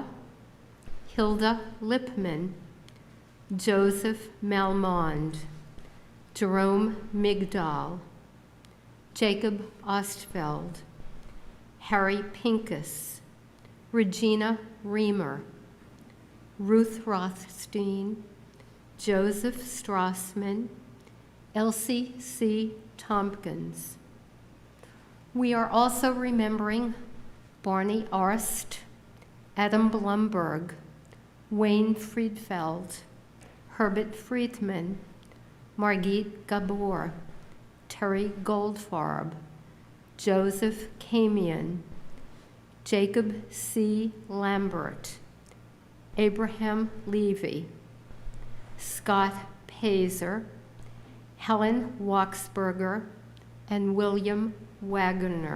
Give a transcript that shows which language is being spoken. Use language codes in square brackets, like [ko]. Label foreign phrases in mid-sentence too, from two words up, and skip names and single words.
[en] Hilda Lipman, Joseph Malmond, Jerome Migdal, Jacob Ostfeld, Harry Pincus, Regina Reamer, Ruth Rothstein, Joseph Strassman, Elsie C. Tompkins. We are also remembering Barney Arst, Adam Blumberg, Wayne Friedfeld, Herbert Friedman, Margit Gabor, Terry Goldfarb, Joseph Kamian, Jacob C. Lambert, Abraham Levy, Scott Pazer, Helen Waxberger, and William Wagner.